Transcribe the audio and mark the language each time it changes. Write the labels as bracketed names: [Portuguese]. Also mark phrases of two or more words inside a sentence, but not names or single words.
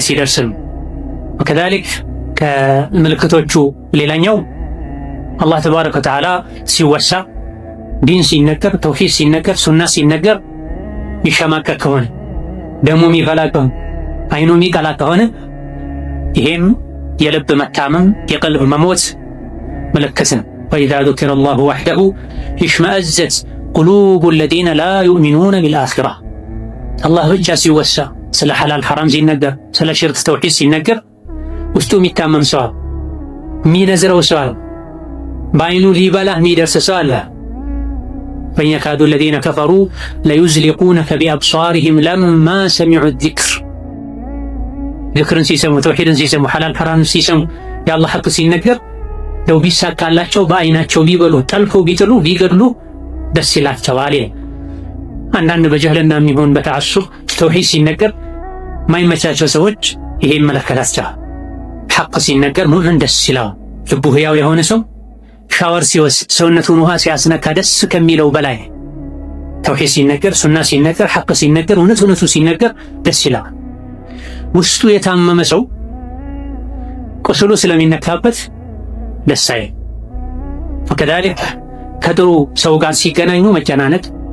[Amharic] ሲደርስ ነው። ወከዛሊክ ከምልክቶቹ ሌላኛው አላህ [Arabic] تبارك وتعالى [Amharic] ሲወሳ፣ ዲን ሲነገር፣ ተውሂድ ሲነገር፣ ሱና ሲነገር ይሸማቀቅ ከሆነ ደሙ የሚፈላ ከሆነ አይኑ የሚቀላ ከሆነ ይሄም የልብ መታመም የቀልብ መሞት ምልክት ነው። [Arabic] وإذا ذكر الله وحده اشمأزت قلوب الذين لا يؤمنون بالآخرة። [Amharic] አላህ ብቻ ሲወሳ፣ ስለ ሐላል ሐራም ሲነገር፣ ስለ ሽርክ ተውሂድ ሲነገር ውስጡ የሚታመም ሰው አለ፣ የሚነዝረው ሰው አለ፣ በአይኑ ሊበላህ የሚደርስ ሰው አለ። ወኢን የካዱ [Arabic] الذين كفروا ليزلقونك بأبصارهم لما سمعوا الذكر። [Amharic] ዚክርን ሲሰሙ፣ ተውሂድን ሲሰሙ፣ ሐላል ሐራም ሲሰሙ፣ የአላህ ሐቅ ሲነገር ለው ቢሳካላቸው በአይናቸው ቢበሉ፣ ጠልፈው ቢጥሉ፣ ቢገድሉ ደስ ይላቸዋል። አንዳንድ በጀህልና የሚሆን በተዓሱብ ተውሂድ ሲነገር ማይመቻቸው ሰዎች ይሄ ይመለከታቸዋል። ሐቅ ሲነገር ሙእምን ደስ ይላል። ልቡ ሕያው የሆነ ሰው ሻወር ሲወስድ ሰውነቱን ውሃ ሲያስነካ ደስ ከሚለው በላይ ተውሂድ ሲነገር፣ ሱና ሲነገር፣ ሐቅ ሲነገር፣ እውነቱ ሲነገር ደስ ይላል። ውስጡ የታመመ ሰው ቁስሉ ስለሚነካበት ደስ አይልም። ወከዛሊክ ከጥሩ ሰው ጋር ሲገናኙ መጨናነቅ፣